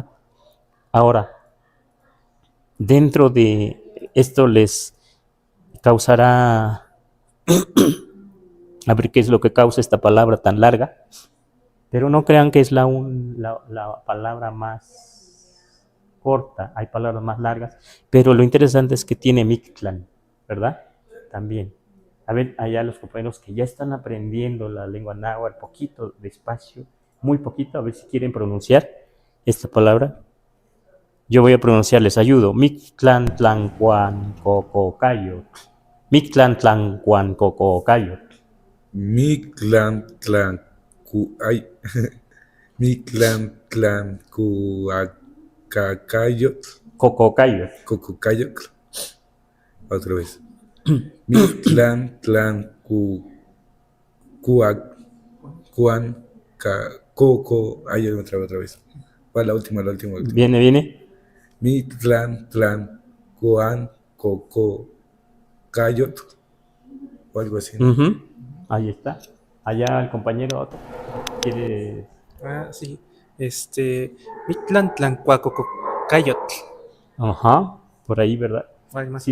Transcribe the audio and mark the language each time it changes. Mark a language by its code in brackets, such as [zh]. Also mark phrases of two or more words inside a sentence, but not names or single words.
[es] Ahora, dentro de esto les causará, a ver qué es lo que causa esta palabra tan larga, pero no crean que es la palabra más corta, hay palabras más largas, pero lo interesante es que tiene Mictlan, ¿verdad? También. A ver, allá los compañeros que ya están aprendiendo la lengua náhuatl, poquito, despacio, muy poquito, a ver si quieren pronunciar esta palabra. Yo voy a pronunciar, les ayudo. [nah] Mictlan tlancuan cococayo. Mictlan tlancuan cococayo. Mictlan tlan cu ay Mictlan tlan cuacacayot Cococayo. cococayot [es] otra vez [nah] Mictlan tlan cuac cuan coco ay [es] otra vez va la última. Viene. [nah] Mictlan tlan cuan coco cayot [es] o algo así, ¿no? Ahí está. Allá el compañero quiere. Sí. [nah] Mictlan Tlancuacocayotl. [es] Ajá, por ahí, ¿verdad? Vale, más